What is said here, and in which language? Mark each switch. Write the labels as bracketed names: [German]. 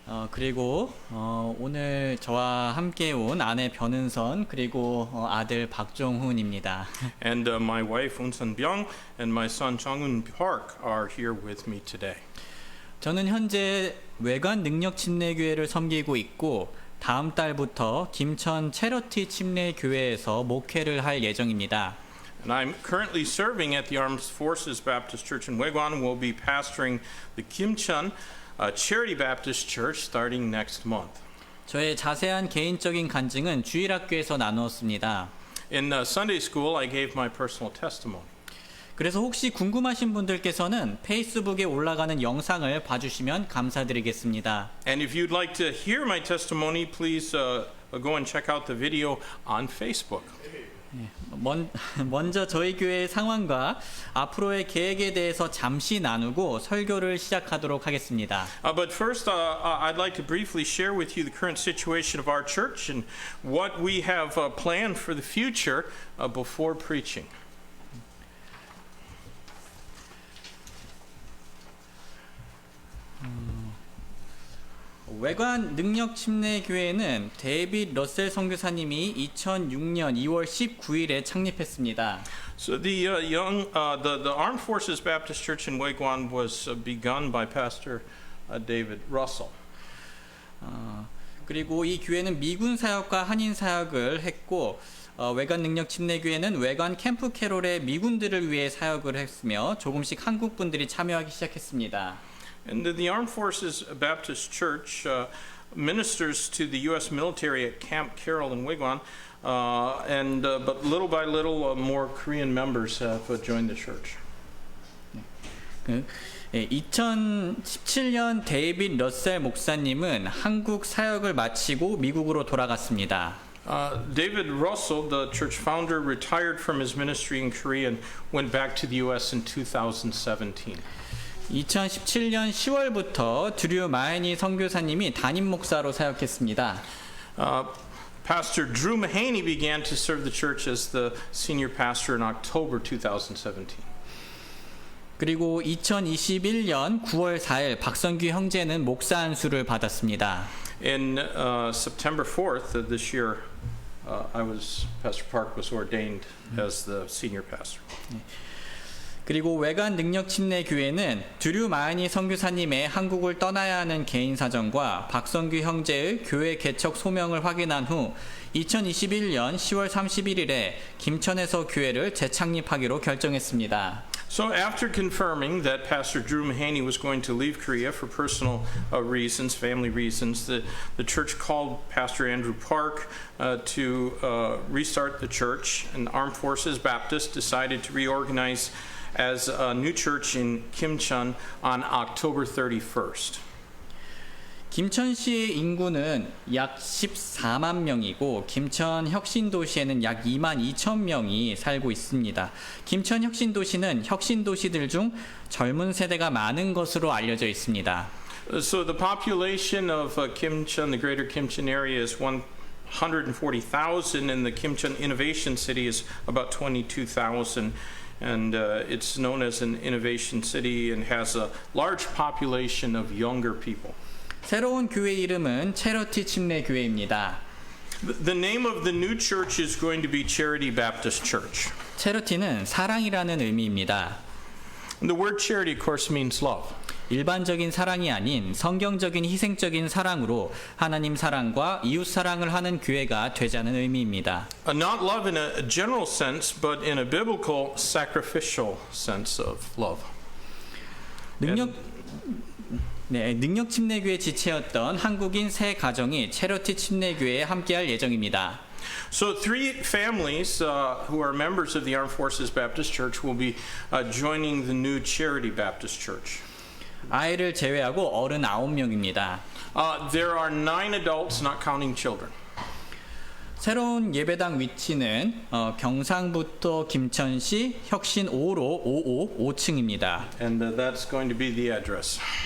[Korean] 그리고 오늘 저와 함께 온 아내 변은선 그리고 아들 박종훈입니다. [English] And my wife, Unsan Byung, and my son, Chongun Park, are here with me today. [Korean] 저는 현재 외관 능력 침례교회를 섬기고 있고 다음 달부터 김천 체러티 침례교회에서 목회를 할 예정입니다. [English] And I'm currently serving at the Armed Forces Baptist Church in Waegwan and will be pastoring the Kimcheon Charity Baptist Church starting next month. [Korean] 저의 자세한 개인적인 간증은 주일학교에서 나누었습니다. [English] In Sunday school, I gave my personal testimony. [Korean] 그래서 혹시 궁금하신 분들께서는 페이스북에 올라가는 영상을 봐주시면 감사드리겠습니다. [English] And if you'd like to hear my testimony, please go and check out the video on Facebook. [Korean] 먼저 저희 교회의 상황과 앞으로의 계획에 대해서 잠시 나누고 설교를 시작하도록 하겠습니다. [English] But first, I'd like to briefly share with you the current situation of our church and what we have planned for the future before preaching. [Korean] 외관 능력 침례 교회는 데이빗 러셀 선교사님이 2006년 2월 19일에 창립했습니다. [English] So the Armed Forces Baptist Church in Waegwan was begun by Pastor David Russell. [Korean] 그리고 이 교회는 미군 사역과 한인 사역을 했고 외관 능력 침례 교회는 외관 캠프 캐롤의 미군들을 위해 사역을 했으며 조금씩 한국 분들이 참여하기 시작했습니다. [English] And the Armed Forces Baptist Church ministers to the U.S. military at Camp Carroll in Waegwan, but little by little more Korean members have joined the church. [Korean] 2017년 데이빗 러셀 목사님은 한국 사역을 마치고 미국으로 돌아갔습니다. [English] David Russell, the church founder, retired from his ministry in Korea and went back to the U.S. in 2017. [Korean] 2017년 10월부터 드류 마해니 선교사님이 담임 목사로 사역했습니다. [English] Pastor Drew Mahaney began to serve the church as the senior pastor in October 2017. [Korean] 그리고 2021년 9월 4일 박성규 형제는 목사 안수를 받았습니다. [English] In September 4th of this year, Pastor Park was ordained as the senior pastor. [Korean] 그리고 외관 능력 침례 교회는 드류 마하니 선교사님의 한국을 떠나야 하는 개인 사정과 박성규 형제의 교회 개척 소명을 확인한 후 2021년 10월 31일에 김천에서 교회를 재창립하기로 결정했습니다. [English] So after confirming that Pastor Drew Mahaney was going to leave Korea for personal reasons, family reasons, the church called Pastor Andrew Park to restart the church, and Armed Forces Baptist decided to reorganize as a new church in Kimcheon on October 31st. [Korean] 김천시의 인구는 약 14만 명이고 김천 혁신도시에는 약 2만 2천 명이 살고 있습니다. 김천 혁신도시는 혁신도시들 중 젊은 세대가 많은 것으로 알려져 있습니다. [English] So the population of Kimcheon, the greater Kimcheon area, is 140,000, and the Kimcheon Innovation City is about 22,000. And it's known as an innovation city and has a large population of younger people. [Korean] 새로운 교회 이름은 체러티 침례 교회입니다. [English] The name of the new church is going to be Charity Baptist Church. [Korean] 체러티는 사랑이라는 의미입니다. [English] And the word charity, of course, means love. [Korean] 일반적인 사랑이 아닌 성경적인 희생적인 사랑으로 하나님 사랑과 이웃 사랑을 하는 교회가 되자는 의미입니다. [English] Not love in a general sense, but in a biblical sacrificial sense of love. [Korean] 능력 침례교회 지체였던 한국인 세 가정이 체러티 침례교회에 함께할 예정입니다. [English] So 3 families who are members of the Armed Forces Baptist Church will be joining the new Charity Baptist Church. [Korean] 아이를 제외하고 어른 9명입니다. [English] There are 9 adults, not counting children. [Korean] 새로운 예배당 위치는 경상북도 김천시 혁신 5로 55 5층입니다. [English] And that's going to be the address.